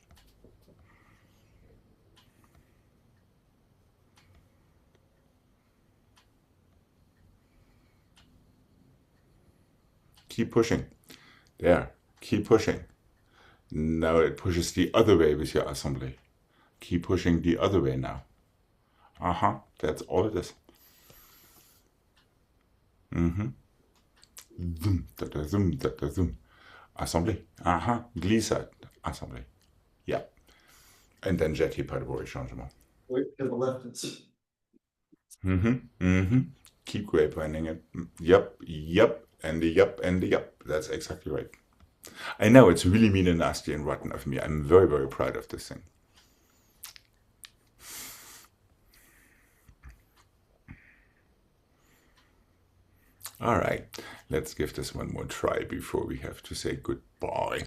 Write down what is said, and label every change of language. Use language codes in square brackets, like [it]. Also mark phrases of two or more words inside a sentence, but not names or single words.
[en] Keep pushing. There. Keep pushing. Now it pushes the other way with your assembly. Keep pushing the other way now. That's all it is. Zoom, da da zoom, da da zoom. Assembly. Glissade. Assembly. Yeah. And then jetty [fr] pas de bruit changement. [en] Wait to the left. It's Keep grapevine it. Yep, and the yep, and the yep. That's exactly right. I know it's really mean and nasty and rotten of me. I'm very, very proud of this thing. All right, let's give this one more try before we have to say goodbye.